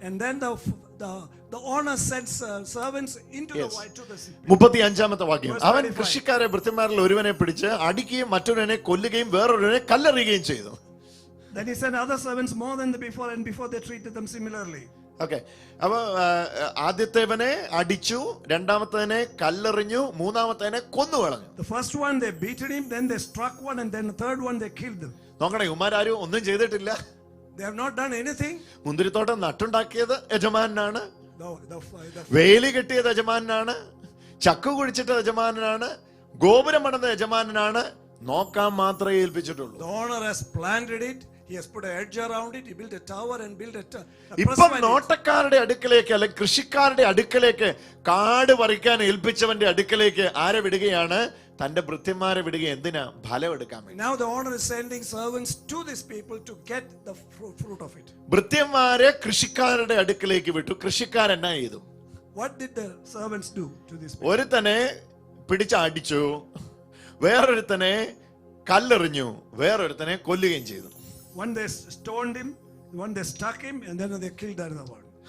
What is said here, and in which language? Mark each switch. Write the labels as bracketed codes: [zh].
[en] And then the owner sends servants into the [ml] 35-ാമത്തെ വാക്യം. അവൻ കൃഷിക്കാരെ ഭൃത്യന്മാരിൽ ഒരുവനെ പിടിച്ച് അടിക്കുകയും മറ്റൊരുവനെ കൊല്ലുകയും വേറൊരുവനെ കല്ലെറിയുകയും ചെയ്തു. [en] Then he sent other servants more than before, and before they treated them similarly. Okay. [ml] അപ്പൊ ആദ്യത്തേവനെ അടിച്ചു, രണ്ടാമത്തേനെ കല്ലെറിഞ്ഞു, മൂന്നാമത്തേനെ കൊന്നുകളഞ്ഞു. [en] The first one they beaten him, then they struck one, and then the third one they killed them. [ml] നോക്കണേ, ഇവന്മാരും ഒന്നും ചെയ്തിട്ടില്ല. [en] They have not done anything. [ml] മുന്തിരിത്തോട്ടം നട്ടുണ്ടാക്കിയത് യജമാനാണ്, വേലി കെട്ടിയത് യജമാനാണ്, ചക്കു കുഴിച്ചിട്ട് യജമാനാണ്, ഗോപുരം പണിത യജമാനാണ്. നോക്കാൻ മാത്രമേ ഏൽപ്പിച്ചിട്ടുള്ളൂ. [en] The owner has planted it. He has put an edge around it. He built a tower and built a [ml] ഇപ്പം നോട്ടക്കാരുടെ അടുക്കലേക്ക് അല്ലെ കൃഷിക്കാരുടെ അടുക്കലേക്ക് കാട് പറിക്കാൻ ഏൽപ്പിച്ചവന്റെ അടുക്കലേക്ക് ആരെ വിടുകയാണ്? തന്റെ ഭൃത്യന്മാരെ വിടുക. എന്തിനാ? ഫലം എടുക്കാൻ വേണ്ടി. [en] Now the owner is sending servants to these people to get the fruit of it. [ml] ഭൃത്യന്മാരെ കൃഷിക്കാരുടെ അടുക്കലേക്ക് വിട്ടു. കൃഷിക്കാരെന്നാ ചെയ്തു? [en] What did the servants do to these people? [ml] ഒരുത്തനെ പിടിച്ചടിച്ചു, വേറൊരുത്തനെ കല്ലെറിഞ്ഞു, വേറൊരുത്തനെ കൊല്ലുകയും ചെയ്തു. [en] One they stoned him, one they struck him, and then they killed another one.